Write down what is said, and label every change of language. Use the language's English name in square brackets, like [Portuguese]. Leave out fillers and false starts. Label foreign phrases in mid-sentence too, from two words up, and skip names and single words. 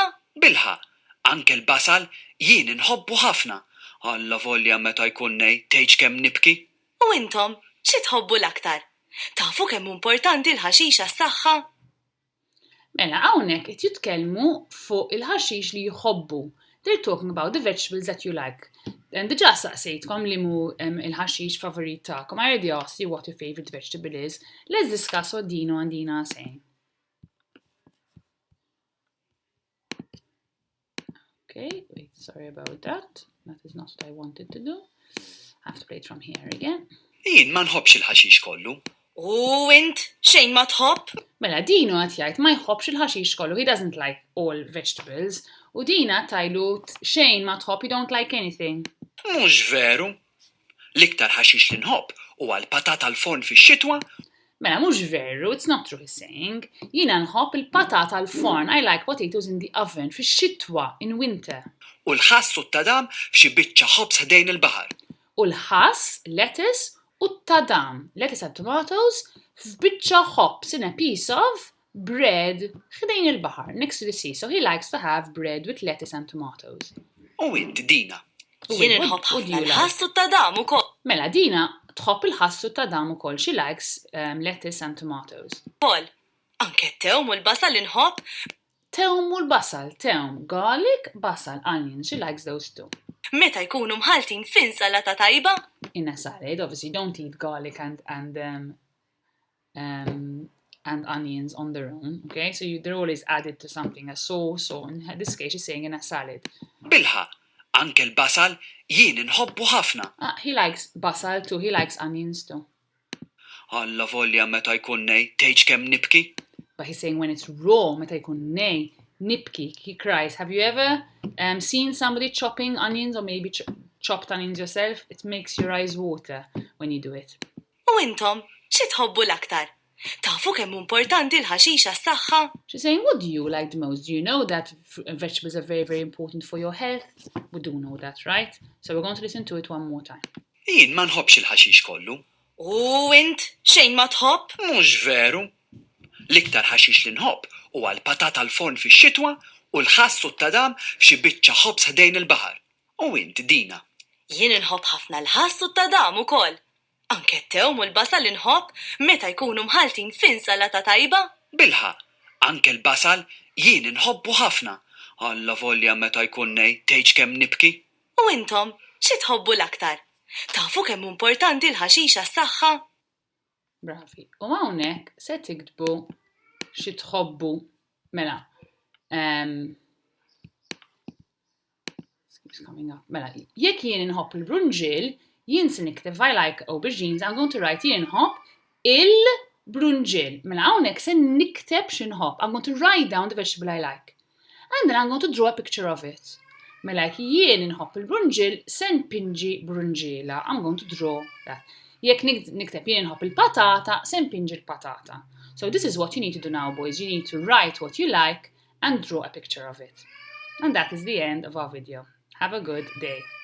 [Maltese] Bilħa, anke l-basal jien inħobbu ħafna. Alla volja meta jkun nej tgħid kemm nibki. U intom, xi tħobbu l-aktar? Tafu kemm importanti l-ħaxix għas-saħħa? Mela hawnhekk qed jitkellmu fuq il-ħaxix li jħobbu. [English] They're talking about the vegetables that you like. [Maltese] And diġà saqsejtkom li mu il-ħaxix favorit tagħkom. [English] I already asked you what your favorite vegetable is. Let's discuss what Dino and Dina are saying. Okay, wait, sorry about that. That is not what I wanted to do. I have to play it from here again. [Maltese] Jien ma nħobbx il-ħaxix kollu. U int xejn ma tħobb? Mela Dino qed jgħid ma jħobbx il-ħaxix kollu. [English] He doesn't like all vegetables. [Maltese] U Dina tajlu xejn ma tħobb, [English] you don't like anything. [Maltese] Mhux veru. L-iktar ħaxix li nħobb huwa l-patata l-forn fix-xitwa. Mela mhux veru, [English] it's not true he's saying. [Maltese] Jiena nħobb il-patata l-forn. [English] I like potatoes in the oven fix-xitwa, in winter. [Maltese] U l-ħass u t-tadam f'xi biċċa ħobs ħdejn il-baħar. u l-ħass, lettuce, u t-tadam, [English] lettuce and tomatoes, f'biċċa hops in a piece of bread [Maltese] ħdejn il-baħar, [English] next to the sea. So he likes to have bread with lettuce and tomatoes. [Maltese] U int Dina. Jien inħobb ħafna l-ħass u t-tadam ukoll. Mela Dina tħobb il-ħass u t-tadam ukoll. [English] She likes lettuce and tomatoes. [Maltese] Anke t-tewm u l-basal inħobb. Tewm u l-basal, tewm, [English] garlic, basal, onion. She likes those two. [Maltese] Meta jkunu mħaltin f'insalata tajba? [English] In a salad, obviously, don't eat garlic and onions on their own, okay? So they're always added to something, a sauce, or in this case, she's saying in a salad. [Maltese] Bilħa, anke l-basal jien inħobbu ħafna. [English] He likes basal too, he likes onions too. [Maltese] Alla volja meta jkun nej, tgħidx kemm nibki? [English] But he's saying when it's raw, [Maltese] meta jkun nej, nibki, [English] he cries. Have you ever seen somebody chopping onions or maybe chopped onions yourself? It makes your eyes water when you do it. [Maltese] U intom, xi tħobbu l-aktar? Tafu kemm importanti l-ħaxixa s-saħħa? [English] She's saying, what do you like the most? Do you know that vegetables are very, very important for your health? We do know that, right? So we're going to listen to it one more time. [Maltese] Jien ma nħobbx il-ħaxix kollu. U int, xejn ma tħobb? Mhux veru. L-iktar ħaxix li nħobb huwa l-patata l-forn fix-xitwa u l-ħass u t-tadam f'xi biċċa ħobs ħdejn il-baħar. U int Dina. Jien inħobb ħafna l-ħass u t-tadam ukoll. Anke t-tewm u l-basal inħobb meta jkunu mħaltin f'insalata tajba? Bilħa, anke l-basal jien inħobbu ħafna. Alla volja meta jkun nej, tgħidx kemm nibki? U intom, xi tħobbu l-aktar? Tafu kemm importanti l-ħaxixa s-saħħa? Bravi. U hawnhekk se tiktbu xi tħobbu mela. [English] Keeps coming up. [Maltese] Mela, jekk jien inħobb il-brunġil, jien se nikteb [English] I like aubergines, I'm going to write [Maltese] jien inħobb il-brunġil. Mela hawnhekk se nikteb x'inħobb. [English] I'm going to write down the vegetable I like. And then I'm going to draw a picture of it. [Maltese] Mela jien inħobb il-brunġil, se npinġi brunġiela. [English] I'm going to draw that. [Maltese] Jekk nikteb jien inħobb il-patata, se npinġi l-patata. [English] So this is what you need to do now, boys. You need to write what you like and draw a picture of it. And that is the end of our video. Have a good day.